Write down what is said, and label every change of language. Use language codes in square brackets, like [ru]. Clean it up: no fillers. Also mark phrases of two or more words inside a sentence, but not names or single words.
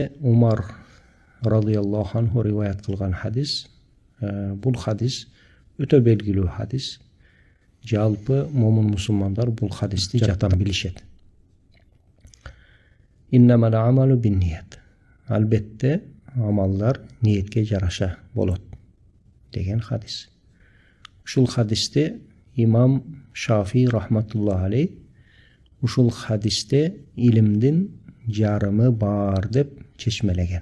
[ky] Умар [ar] رضي الله عنه [ky] риваят кылган хадис. Бул хадис өтө белгилүү хадис. Жалпы момун мусулмандар бул хадисти жаттан билишет. [ar] إنما الأعمال بالنيات. [ky] Албетте амалдар ниетке жараша болот деген хадис. Ушул хадисте имам Шафи [ar] رحمة الله عليه [ky] ушул хадисте илимдин жарымы бар деп чечмелеген.